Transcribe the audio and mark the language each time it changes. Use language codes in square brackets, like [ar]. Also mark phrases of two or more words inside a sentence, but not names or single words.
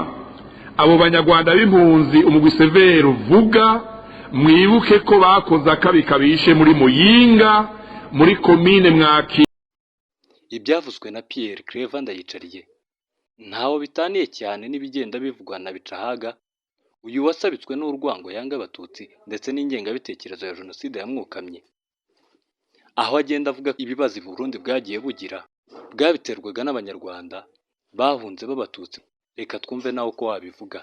[rw] Abo banyarwanda b'impunzi umugwi Severe uvuga, mwibuke ko bakoze akabi kabishe muri Muyinga muri komine Mwaki. Ibyavuzwe na Pierre Claver Ndayicariye ntaho bitaniye cyane n'ibigenda bivugwa na Bicahaga, uyu wasabitswe n'urwango yanga abatutsi ndetse n'ingengabitekerezo ya jenoside yamwukamye. Aho agenda avuga ibibazo Burundi bwagiye bugira bwabiterwaga n'abanyarwanda bahunze b'abatutsi. Reka twumve nawe uko wabivuga.